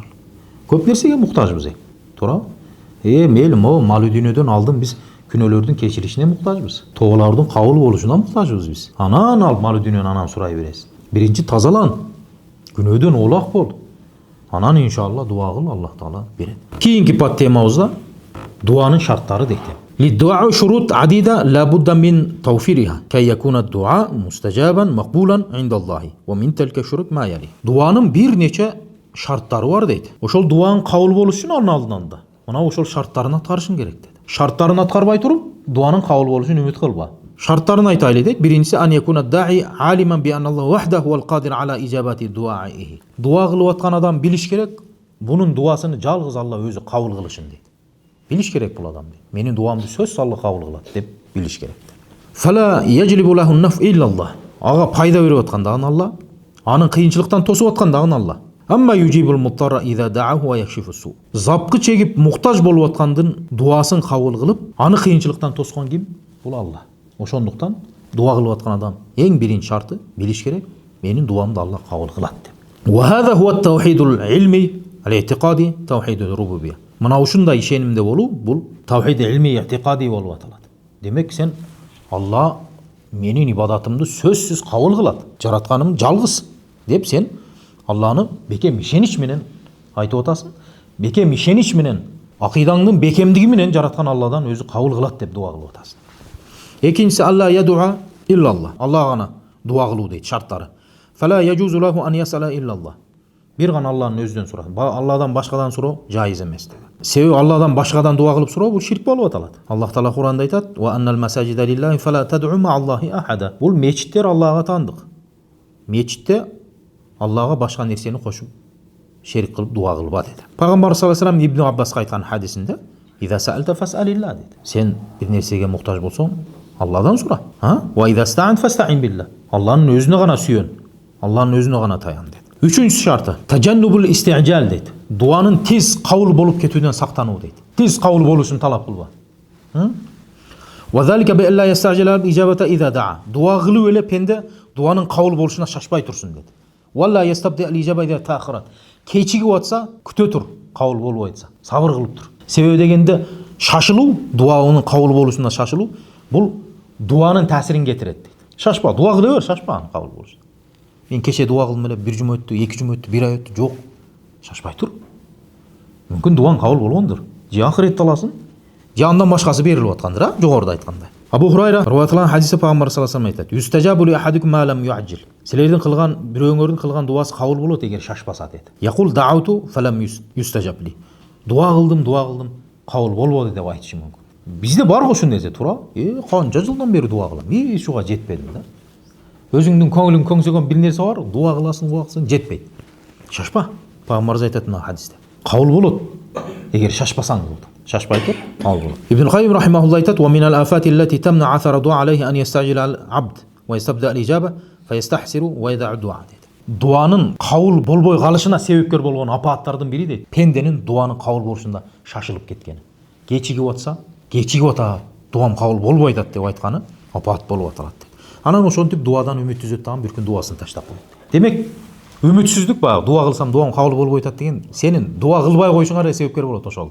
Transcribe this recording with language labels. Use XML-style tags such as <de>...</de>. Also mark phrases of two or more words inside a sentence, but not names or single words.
<ky>Көп нерсеге муктажбыз, туурабы? Мейли малы дүйнөдөн алдын биз күнөөлөрдүн кечиришине муктажбыз. Тоолордун кабыл болушуна муктажбыз биз. Анан алып малы дүйнөнү анан сурай бересиз. Биринчи тазалан. Күнөөдөн оолак бол. Анан иншалла дуа кыл, Аллах Таала берет. Кийинки пат темабызда дуанын шарттары дейт.</ky> <ar>للدعاء شروط عديدة لا بد من توفيرها كي يكون الدعاء مستجابا مقبولا عند الله ومن تلك الشروط ما يلي.</ar> <ky>Дуанын бир нече шарттары бар дейт. Ошол дуаң кабыл болуш үчүн анын алдынан да мына ошол шарттарын аткарышың керек дейт. Шарттарын аткарбай туруп дуанын кабыл болушун үмүт кылба. Шарттарын айтайлы дейт. Биринчиси</ky> <ar>أن يكون الداعي عالما بأن الله وحده والقادر على إجابة دعائه.</ar> <ky>Дуа кылып аткан адам билиш керек, бунун дуасыны жалгыз Алла өзү кабыл кылышын дейт. Билиш керек бул адам дейт. Менин дуамды сөзсүз Алла кабыл кылат деп билиш керек.</ky> <ar>فلا يجلب له نفع إلا الله.</ar> <ky>Ага пайда берип аткандагын Алла, анын кыйынчылыктан тосуп аткандагын Алла.</ky> <ar>أمن يجيب المضطر إذا دعاه ويكشف السوء.</ar> <ky>Запкы чегип муктаж болуп аткандын дуасын кабыл кылып, аны кыйынчылыктан тоскон ким? Бул Алла. Ошондуктан дуа кылып аткан адам эң биринчи шарты билиш керек, менин дуамды Алла кабыл кылат деп.</ky> <ar>وهذا هو توحيد العلم الاعتقادي توحيد الربوبية.</ar> <ky>Мына ушундай ишенимде болуу бул</ky> <ar>توحيد علم اعتقادي</ar> <ky>болуп аталат. Демек сен Алла менин ибадатымды сөзсүз кабыл кылат. Жаратканым жалгыз деп сен Алланы бекем ишенич менен айтып атасың. Бекем ишенич менен акыйдаңдын бекемдиги менен жараткан Алладан өзү кабыл кылат деп дуа кылып атасың. Экинчиси</ky> <ar>ألا يدعو إلا الله.</ar> <ky>Алла гана дуа кылуу дейт шарттары.</ky> <ar>فلا يجوز له أن يسأل إلا الله.</ar> <ky>Бир гана Алланын өзүдөн сура. Алладан башкадан суроо жайыз эмес деп. Себеби Алладан башкадан дуа кылып суроо бул ширк болуп аталат. Аллах Таала Куранда айтат:</ky> <ar>"وأن المساجد لله فلا تدعوا مع الله أحدا."</ar> <ky>Бул мечиттер Аллага таандык. Мечитте Аллага башка нерсени кошуп шерик кылып дуа кылба dedi.</ky> <ar>Пайгамбар صلى الله عليه وسلم Ибн Аббасқа</ar> <ky>айткан хадисинде:</ky> <ar>"إذا سألت فاسأل الله" dedi.</ar> <ky>Сен бир нерсеге муктаж болсоң, Алладан сура.</ky> <ar>وإذا استعنت فاستعن بالله.</ar> <ky>Алланын өзүнө гана сүйөн. Алланын өзүнө гана таян dedi. Үчүнчү шарты</ky> <ar>تجنب الاستعجال</ar> <ky>deydi. Дуанын тез кабыл болуп ketүүдөн сактануу deydi. Тез кабыл болушун талап кылба.</ky> <ar>وذلك بألا يستعجل بالإجابة إذا دعا.</ar> <ky>Дуа кылып эле пенде дуанын кабыл болушуна шашпай турсун деди.</ky> <ar>ولا يستبطئ الإجابة إذا تأخرت.</ar> <ky>Кечигип атса күтө тур, кабыл болуп айтса. Сабыр кылып тур. Себеби дегенде шашылуу, дуанын kabul болушуна шашылуу бул дуанын таасирин кетирет дейди. Шашпа, дуа кыла бер, шашпа kabul болушун. Мен кеше дуа кылдым эле, бир жума өттү, эки жума өттү, бир ай өттү, жок. Шашпай тур. Мүмкүн дуаң кабыл болгондур. Же ахиретте аласың, же андан башкасы берилип аткандыр, жогоруда айткандай.</ky> <ar>Абу Хурайра</ar> <ky>риваятлаган хадисте пайгамбар</ky> <ar>صلى الله عليه وسلم айтат: "يستجاب لأحدكم ما لم يعجل."</ar> <ky>Силердин кылган, бирөөңөрдүн кылган дуасы кабыл болот эгер шашпаса дейт.</ky> <ar>يقول دعوت فلم يستجب لي.</ar> <ky>Дуа кылдым, кабыл болбоду деп айтышы мүмкүн. Бизде бар го ушул нерсе, тура. Канча жылдан бери дуа кылам, ушуга жетпедим да. Өзүңдүн көңүлүң көңсөгөн бир нерсе бар, дуа кыласың, жетпейт. Шашпа. Пайгамбарыбыз айтат мына хадисте. Кабыл болот. Эгер шашпасаң болот. Шашпай тур, кабыл болот. Ибн Кайим рахимахуллах айтат:</ky> <ar>"ومن الآفات التي تمنع أثر الدعاء عليه أن يستعجل العبد ويستبطئ الإجابة فيستحسر ويدع الدعاء."</ar> <ky>Дуанын кабыл болбой калышына себепкер болгон апааттардын бири дейт. Пенденин дуанын кабыл болушунда шашылып кеткени. Кечигип атса, кечигип атат, дуам кабыл болбой атат деп айтканы апаат болуп аталат. Анан ошентип дуадан үмүт түзөт дагы бир күн дуасын таштап коет. Демек, үмүтсүздүк баягы дуа кылсам дуам кабыл болбой атат деген сенин дуа кылбай коюшуңа да себепкер болот ошол.</ky>